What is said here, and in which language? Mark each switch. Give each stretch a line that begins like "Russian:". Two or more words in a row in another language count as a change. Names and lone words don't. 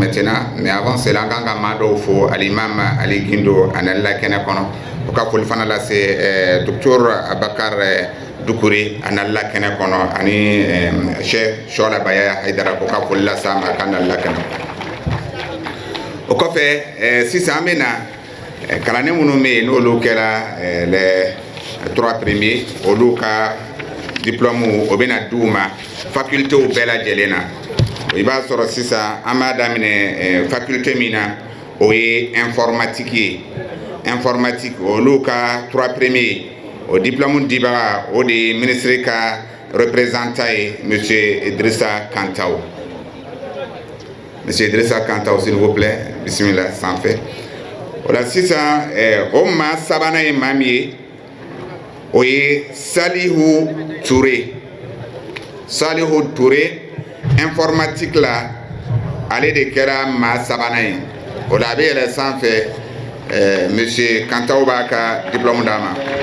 Bambara: maintenant, mais avant cela an kan ka maa dɔw fo alimam Ali Gindo ani la kɛnɛ kɔnɔ o ka foli fana lase docteur Abakar Dukure ani la kɛnɛ kɔnɔ ani Cheikh Shola Baya Haidara o ka foli lase a ma ka na la kɛnɛ o kɔfɛ sisan an bɛna kalane minnu bɛ yen n'olu kɛra
French: les 3 premiers
Bambara: olu ka diplôme o bɛna d'u ma facultés bɛɛ lajɛlen na. I b'a sɔrɔ sisan an b'a daminɛ faculté min na o ye informatique ye. Informatique olu ka 3 premiers o diplôme dibaga o de ye ministre ka représentant ye monsieur Idrissa Kantaw.
French: Monsieur Idrissa Kantaw, s'il vous plaît, bismillah, sans fait. Voilà,
Bambara: sisan o maa sabanan ye maa min ye o ye Salihu Touré. Salihu Touré informatique la ale de kɛra maa sabanan ye. O la a bɛ yɛlɛ sanfɛ monsieur Kantaw b'a ka diplôme d'a ma.